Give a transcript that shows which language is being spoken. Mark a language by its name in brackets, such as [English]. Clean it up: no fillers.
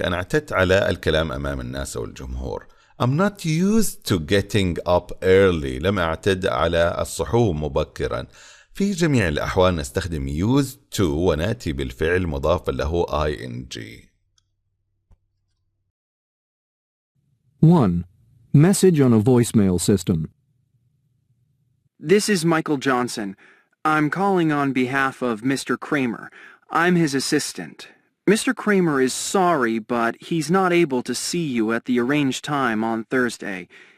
[Arabic] أنا اعتدت على الكلام أمام الناس أو الجمهور. [English] I'm not used to getting up early. [Arabic] لم أعتد على الصحو مبكرا. في جميع الأحوال نستخدم used to ونأتي بالفعل مضاف له ing. 1. [English] Message on a voicemail system. This is Michael Johnson. I'm calling on behalf of Mr. Kramer. I'm his assistant. Mr. Kramer is sorry, but he's not able to see you at the arranged time on Thursday.